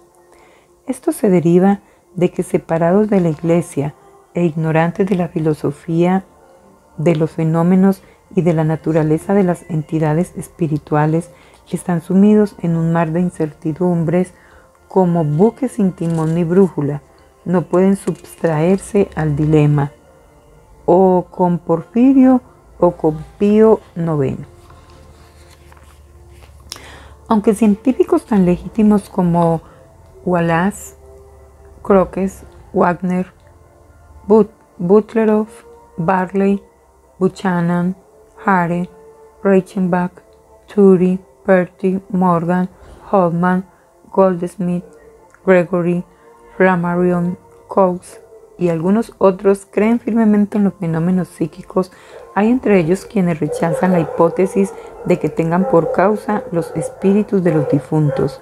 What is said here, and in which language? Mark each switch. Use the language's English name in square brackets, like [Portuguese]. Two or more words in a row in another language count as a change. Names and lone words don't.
[Spanish] Esto se deriva de que, separados de la iglesia e ignorantes de la filosofía de los fenómenos y de la naturaleza de las entidades espirituales están sumidos en un mar de incertidumbres como buques sin timón ni brújula. No pueden subtraerse al dilema, o con Porfirio o con Pío IX. Aunque científicos tan legítimos como Wallace, Crookes, Wagner, Butlerov, Barley, Buchanan, Hare, Reichenbach, Turey, Perty, Morgan, Hoffman, Goldsmith, Gregory, Flammarion, Cox y algunos otros creen firmemente en los fenómenos psíquicos, hay entre ellos quienes rechazan la hipótesis de que tengan por causa los espíritus de los difuntos.